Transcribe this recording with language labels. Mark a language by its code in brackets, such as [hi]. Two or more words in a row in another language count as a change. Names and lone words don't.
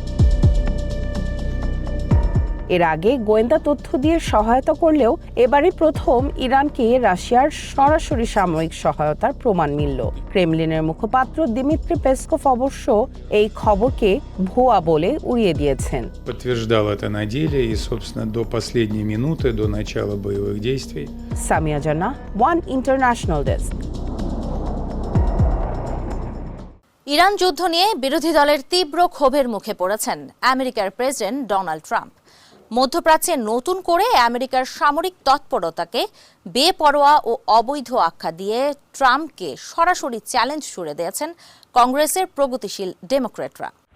[bn] এর আগে গোয়েন্দা তথ্য দিয়ে সহায়তা করলেও এবারে প্রথম ইরানকে রাশিয়ার সরাসরি সামরিক সহায়তার প্রমাণ মিলল। ক্রেমলিনের মুখপাত্র দিমিত্রি পেসকভ অবশ্য এই খবরকে ভুয়া বলে উড়িয়ে দিয়েছেন। [ru] Подтверждал это на деле и, собственно, до последней минуты, до начала боевых действий. [bn] সামিয়া জান্নাহ, ওয়ান [en] international desk. [bn] ইরান যুদ্ধ নিয়ে বিরোধী দলের তীব্র ক্ষোভের মুখে পড়েছেন আমেরিকার প্রেসিডেন্ট ডোনাল্ড ট্রাম্প। মধ্যপ্রাচ্যে নতুন করে আমেরিকার সামরিক তৎপরতাকে বেপরোয়া ও অবৈধ আখ্যা দিয়ে ট্রাম্পকে সরাসরি চ্যালেঞ্জ ছুড়ে দিয়েছেন কংগ্রেসের প্রগতিশীল ডেমোক্র্যাটরা।